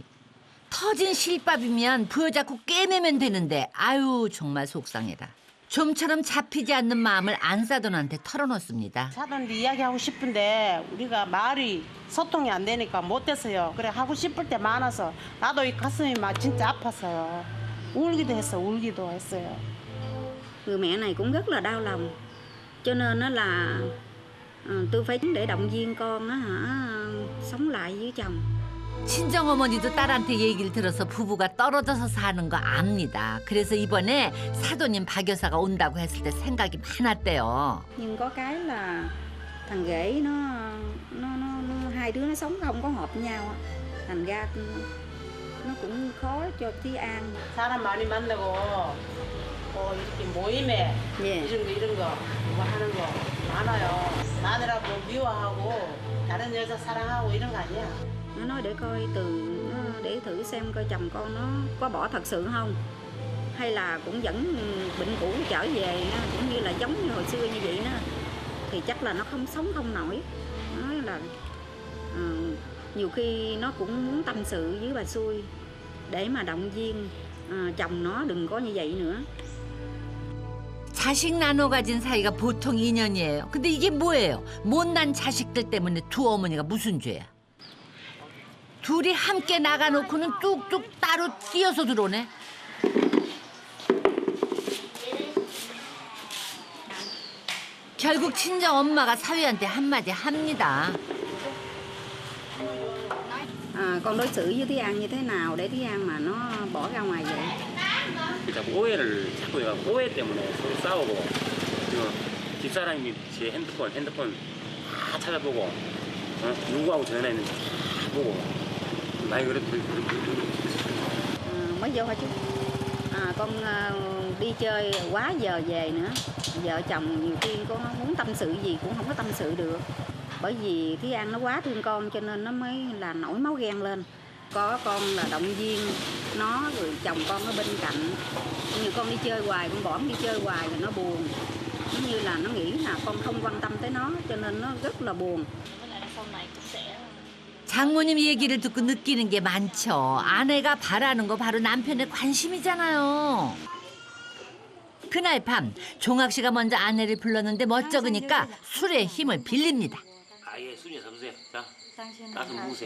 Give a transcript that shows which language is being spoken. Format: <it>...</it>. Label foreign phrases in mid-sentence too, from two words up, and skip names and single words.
<ko>터진 실밥이면 부여잡고 꿰매면 되는데 아유 정말 속상해라. 좀처럼 잡히지 않는 마음을 안사돈한테 털어놓습니다. 사돈도 이야기하고 싶은데 우리가 말이 소통이 안 되니까 못했어요. 그래 하고 싶을 때 많아서 나도 이 가슴이 막 진짜 아팠어요. 울기도 했어요.</ko> <vi>Người mẹ này cũng rất là đau lòng. Cho nên nó là Tôi phải để động viên con á hả sống lại với chồng.</vi> <ko>친정어머니도 딸한테 얘기를 들어서 부부가 떨어져서 사는 거 압니다. 그래서 이번에 사돈님 박 여사가 온다고 했을 때 생각이 많았대요.</ko> <vi>Nhưng có cái là thằng rể nó hai đứa nó sống không có hợp nhau á. Thành ra nó cũng khó cho Thúy An.</vi> <ko>사람 많이 만나고 이렇게 모임에 예. 이런 거 뭐 하는 거 많아요. 마누라 뭐 미워하고 다른 여자 사랑하고 이런 거 아니야.</ko> <vi>Nó nói để coi để thử xem coi chồng con nó có bỏ thật sự không, hay là cũng vẫn bệnh cũ trở về cũng như là giống như hồi xưa như vậy đó, thì chắc là nó không sống không nổi. Nói là nhiều khi nó cũng muốn tâm sự với bà xui để mà động viên chồng nó đừng có như vậy nữa.</vi> <ko>자식 나눠 가진 사이가 보통 인연이에요. 근데 이게 뭐예요? 못난 자식들 때문에 두 어머니가 무슨 죄야? 둘이 함께 나가놓고는 뚝뚝 따로 뛰어서 들어오네. 결국 친정 엄마가 사위한테 한마디 합니다.</ko> <vi>Con đối xử với Thúy An như thế nào để Thúy An mà nó bỏ ra ngoài vậy?</vi> <ko>자꾸 오해를 자꾸 해가지고 오해 때문에 서로 싸우고 그리고 집사람이 제 핸드폰 다 찾아보고 누구하고 전화했는지 다 보고 많이 그랬더니</ko> <vi>Mới vô hả chú? Con đi chơi quá giờ về nữa. Vợ chồng nhiều khi con muốn tâm sự gì cũng không có tâm sự được. Bởi vì Thúy An nó quá thương con cho nên nó mới là nổi máu ghen lên. Có con là động viên nó rồi chồng con ở bên cạnh. Như con đi chơi hoài, con bỏ nó đi chơi hoài rồi nó buồn. Giống như là nó nghĩ là con không quan tâm tới nó cho nên nó rất là buồn.</vi> <ko>장모님 얘기를 듣고 느끼는 게 많죠. 아내가 바라는 거 바로 남편의 관심이잖아요. 그날 밤 종학 씨가 먼저 아내를 불렀는데 멋쩍으니까 술의 힘을 빌립니다. 아예 술이 잡으세요. 자, 따서 먹으세요.</ko>